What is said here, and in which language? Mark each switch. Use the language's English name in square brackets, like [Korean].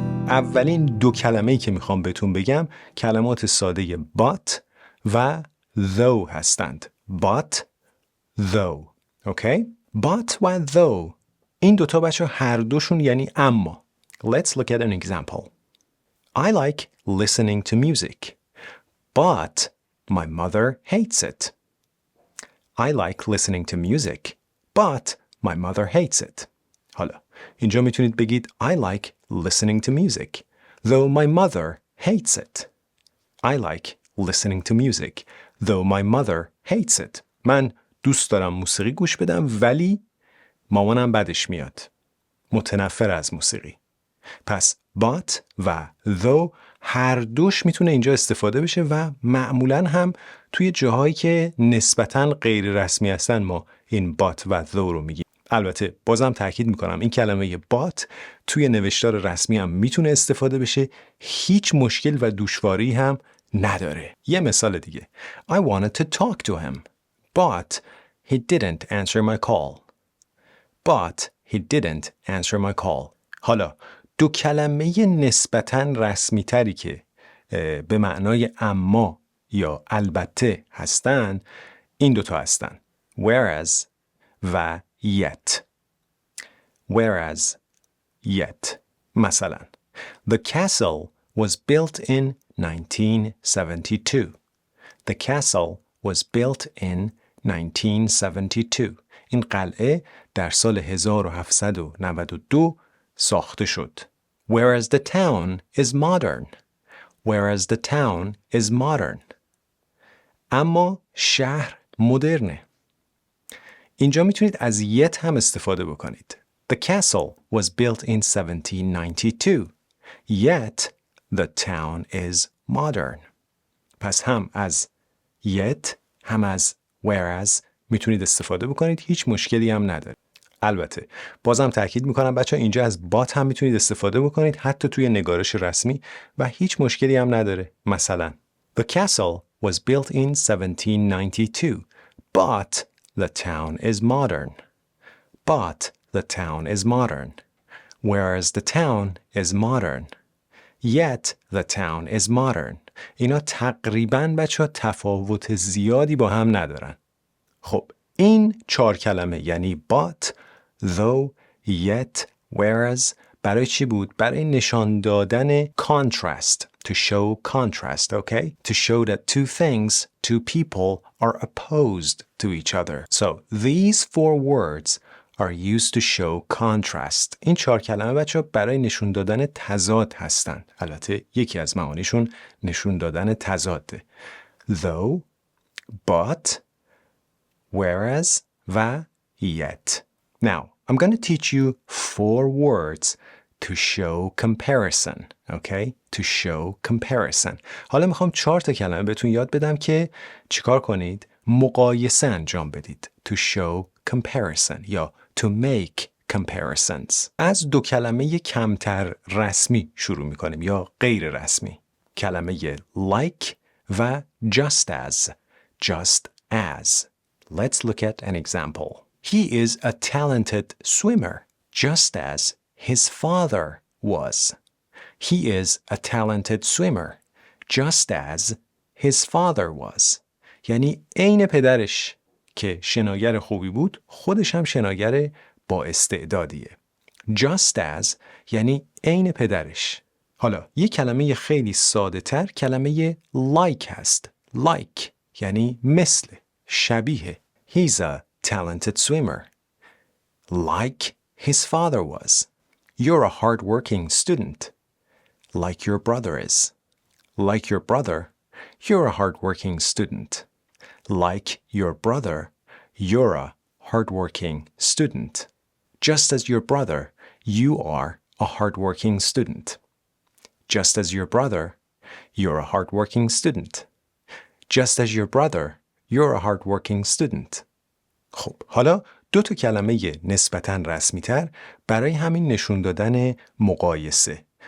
[Persian] اولین دو کلمه‌ای که میخوام بهتون بگم کلمات ساده but و though هستند. [English] but، though. [Persian] اوکی؟ but و though این دوتا بچه هر دوشون یعنی اما. [English] Let's look at an example. I like listening to music, but my mother hates it. I like listening to music, but my mother hates it. [Persian] حالا اینجا میتونید بگید [English] I like listening to music, though my mother hates it. I like listening to music, though my mother hates it. [Persian] من دوست دارم موسیقی گوش بدم ولی مامانم بدش میاد. متنفر از موسیقی. پس but و though هر دوش میتونه اینجا استفاده بشه و معمولاً هم توی جاهایی که نسبتاً غیر رسمی هستن ما این but و though رو میگیم. البته بازم تاکید میکنم این کلمه but توی نوشتار رسمی هم میتونه استفاده بشه، هیچ مشکل و دشواری هم نداره. یه مثال دیگه. [English] I wanted to talk to him, but he didn't answer my call. But he didn't answer my call. [Persian] حالا دو کلمه نسبتاً رسمی تری که به معنای اما یا البته هستن این دوتا هستن. [English] Whereas و yet. Whereas yet. مثلا The castle was built in 1972. The castle was built in 1972. [Persian] این قلعه در سال 1792 ساخته شد. [English] Whereas the town is modern. Whereas the town is modern. [Persian] اما شهر مدرنه. اینجا میتونید از yet هم استفاده بکنید. [English] The castle was built in 1792. Yet the town is modern. [Persian] پس هم از yet هم از whereas میتونید استفاده بکنید، هیچ مشکلی هم نداره. البته بازم تاکید میکنم بچه ها اینجا از but هم میتونید استفاده بکنید حتی توی نگارش رسمی و هیچ مشکلی هم نداره. [English] مثلا The castle was built in 1792 but the town is modern. But the town is modern. Whereas the town is modern. Yet the town is modern. [Persian] اینا تقریباً بچه ها تفاوت زیادی با هم ندارن. خب این 4 کلمه یعنی but، though، yet، whereas برای چی بود؟ برای نشان دادن contrast. [English] To show contrast, okay? To show that two things, two people are opposed to each other. So these 4 words are used to show contrast. [Persian] این 4 کلمه بچه برای نشون دادن تضاد هستن. البته یکی از معانیشون نشون دادن تضاده. [English] Though، but، whereas و yet. Now, I'm going to teach you 4 words to show comparison. Okay? To show comparison. [Persian] حالا میخوام 4 تا کلمه بهتون یاد بدم که چیکار کنید؟ مقایسه انجام بدید. [English] To show comparison یا to make comparisons. [Persian] از 2 کلمه کمتر رسمی شروع میکنیم یا غیر رسمی. کلمه like و just as. [English] Just as. Let's look at an example. He is a talented swimmer, just as his father was. He is a talented swimmer, just as his father was. [Persian] یعنی عین پدرش که شناگر خوبی بود خودش هم شناگر با استعدادیه. Just as یعنی عین پدرش. حالا یه کلمه خیلی ساده تر کلمه like هست. Like یعنی مثل، شبیه. [English] He's a talented swimmer. Like his father was. You're a hard-working student. Like your brother is. Like your brother, you're a hard-working student. Like your brother, you're a hard-working student. Just as your brother, you are a hard-working student. Just as your brother, you're a hard-working student. Just as your brother, you're a hard-working student. [Persian] خب حالا دو تا کلمه نسبتاً رسمی تر برای همین نشون دادن مقایسه.